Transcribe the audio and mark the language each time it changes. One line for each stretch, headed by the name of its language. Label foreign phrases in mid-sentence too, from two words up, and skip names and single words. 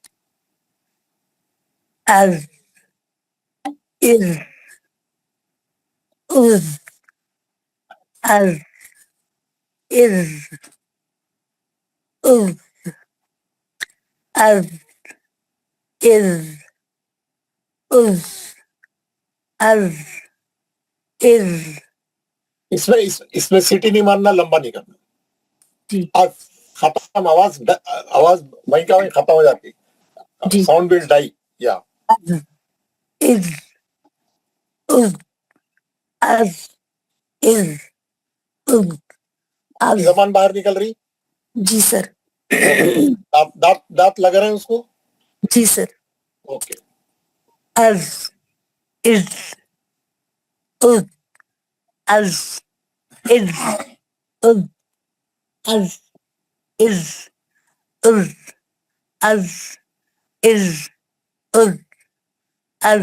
Urdu: از از از از از از از از از از از. اس میں سیٹی نہیں مارنا, لمبا نہیں کرنا. جی ختم, آواز وہیں کا وہیں ختم ہو جاتی,
English: sound will die.
Urdu: یا از از از از از از. زبان باہر نکل رہی. جی سر. دانت لگ رہے ہیں اس کو. جی سر. اوکے. از از از از از از از از از از از از از